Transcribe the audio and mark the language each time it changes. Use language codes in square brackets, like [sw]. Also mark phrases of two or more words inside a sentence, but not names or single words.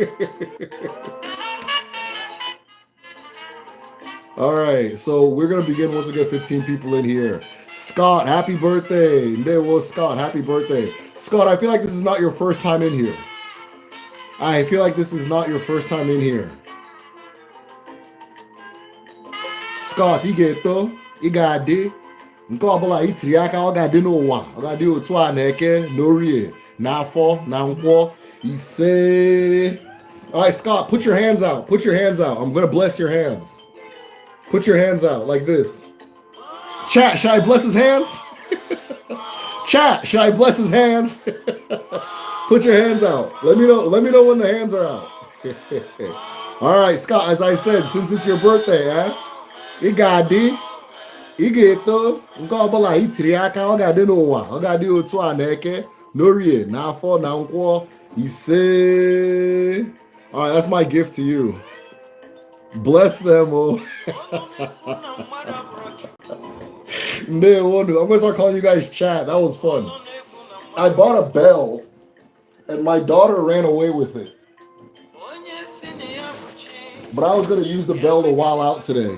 [en] All right, so we're gonna begin once we get 15 people in here. Scott, happy birthday. There was Scott, happy birthday. Scott, I feel like this is not your first time in here. I feel like this is not your first time in here. Scott, you get though? You got it. [ig] Nke ọbụla itiri aka ọ ga-adị n'ụwa ọ ga-adị otu a na-eke n'orie n'afọ na nkwọ ise. [en] All right, Scott, put your hands out. Put your hands out. I'm gonna bless your hands. Put your hands out like this. Chat, should I bless his hands? Chat, should I bless his hands? Put your hands out. Let me know when the hands are out. All right, Scott, as I said, since it's your birthday, you got it. [ig] Ị ga-eto nke ọbụla itiri aka ọ ga-adị n'ụwa ọ ga-adị otu a na-eke n'orie n'afọ na nkwọ ise. [en] All right, that's my gift to you. Bless them. Oh. I'm gonna start calling you guys chat. That was fun. I bought a bell and my daughter ran away with it, but I was gonna use the bell to while out today.